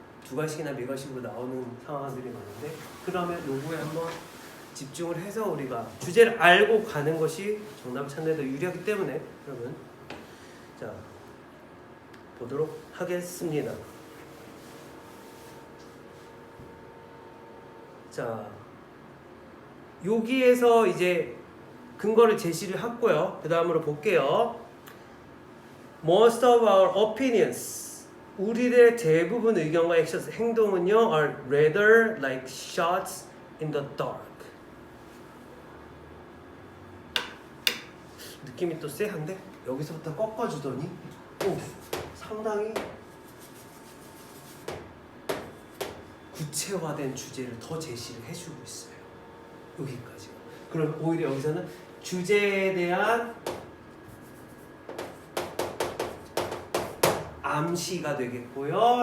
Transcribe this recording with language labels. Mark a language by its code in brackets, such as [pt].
[ko] 두괄식이나 미괄식으로 나오는 상황들이 많은데 그러면 요거에 한번 집중을 해서 우리가 주제를 알고 가는 것이 정답을 찾는 데 더 유리하기 때문에 그러면 자 보도록 하겠습니다. 자 여기에서 이제 근거를 제시를 했고요. 그 다음으로 볼게요. [en] Most of our opinions [ko] 우리들의 대부분 의견과 액션 행동은요 [en] are rather like shots in the dark. [ko] 느낌이 또 쎄한데 여기서부터 꺾어주더니 오 상당히 구체화된 주제를 더 제시를 해주고 있어요. 여기까지. 그럼 오히려 여기서는 주제에 대한 암시가 되겠고요.